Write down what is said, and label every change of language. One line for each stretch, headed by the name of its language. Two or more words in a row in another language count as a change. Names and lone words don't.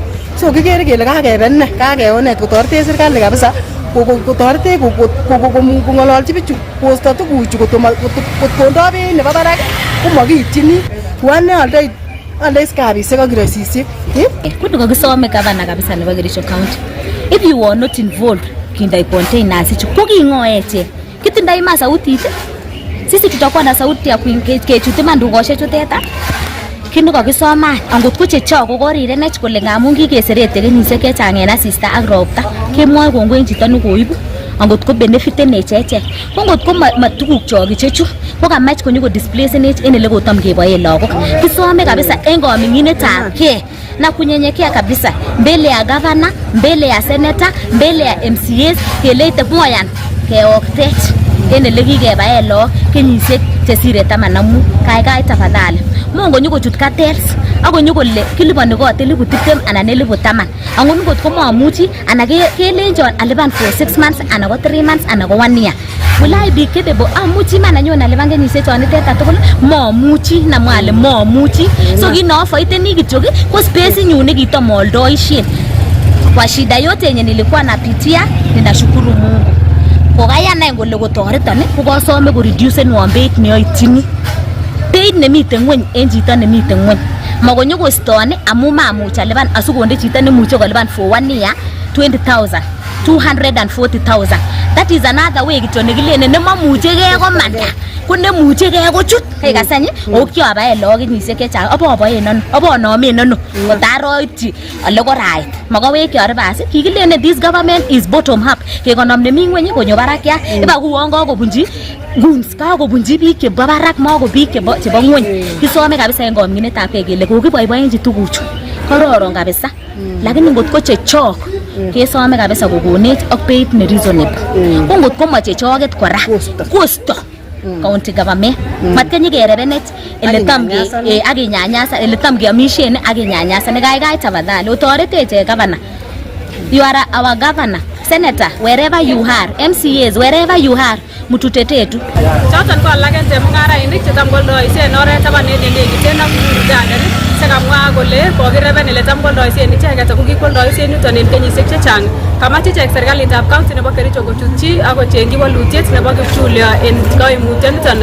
Kalenjin: So kikere kele kakebene, kakeonet kotoretech serikali kabisa. Kotoretech kong'ololchi bichu kosto tuguchu kotkondoi beit nebo barak komakiityini. Wane aldoi kabisiek ak kirosisiek. Kudu kakisome gavana kabisa nebo Kericho County.
English: If you are not involved
Kalenjin: kindai containers ichu ko king'o echek. Kitindoi ma sautit.
Swahili: Sisi tutakuwa na sauti ya
Kalenjin: kechute mandukosiek chuteta. Kindu kakisoman angot ko chechok ko korirenech kole ngamun kikeserete kenyisiek chechang en asista ak ropta. Kemwoe kongoi chito nekoibu angot ko benefiten echek. Ko ngot ko matuguk chok ichechu ko kamach konyo ko displacenech en ele kotam keboen lagok. Kisome kabisa en koming'inetab kee
Swahili: na kunyenyekea kabisa mbele ya governor, mbele ya senator, mbele ya MCAs
Kalenjin: keleite moyan keoktech en ele kikebaen lagok kenyisiek chesire 15. Kaikai
Swahili: tafadhali Mungu
Kalenjin: nyuko chut cartels ako nyuko le kilipani kot 20,000 anan 10,000. Angot ngot ko mamuchi ana kelenjon alipan
English: for 6 months
Kalenjin: ana ko 3 months ana ko 1 year.
English: Will I be capable?
Kalenjin: Amuchi man anyon alipan kenyisiek chon teta tugul mamuchi na mwale mamuchi. So kinofaite ni kityo ko space nyun nekitom oldoisien.
Swahili: Kwa shida yote yenye nilikuwa napitia ninashukuru Mungu.
Kalenjin: Kokayana ngole kotoreton ko kasome ko reduce beit neoityini. Beit nemiten ngweny en chito nemiten ngweny. Makonyo kostone amu mamuch alipan asikonde chito nemuche kolipan
English: for 1 year
Kalenjin: 20,000, 240,000.
English: That is another way
Kalenjin: kityo nekilene nemamuche gei komanda. Ko nemuche gei kochut. Kai kasany okyobaen lagok kenyisiek chechang aboboen ano abonomen ano kotaroityi ole korait. Makawekyo ribas kikilene
English: this government is bottom up.
Kalenjin: Kekonom nemi ngweny konyo barakia iba kuon kakobunji goons kakobunji biik chebo barak mako biik chebo ngwony. Kisome kabisa en kominetab kei kele kokiboiboenji tuguchu kororon kabisa, lakini ngot ko chechok kesome kabisa kokonech ak beit ne reasonable. Ko ngot ko ma chechoket kora kosto
English: county government
Kalenjin: matkenyi kerebenech ele tam akinyanyasa ele tam keamishen akinyanyasa ne gaigai tafadhali otoretech governor.
English: You are our governor, senator, wherever you are, MCAs, wherever you are,
Swahili: mututetee tu.
Kalenjin: Choton ko alak en chemungarainik chetam koldoisien oret taban nenekiten ak Uganda sekamwa kole kokireben ele tam koldoisien icheket ako kikoldoisien yuton en kenyisiek chechang. Kamach ichek serikalitab county nebo Kericho kochutyi ak kochengchi walutiet nebo kipchulyo en koimutioniton.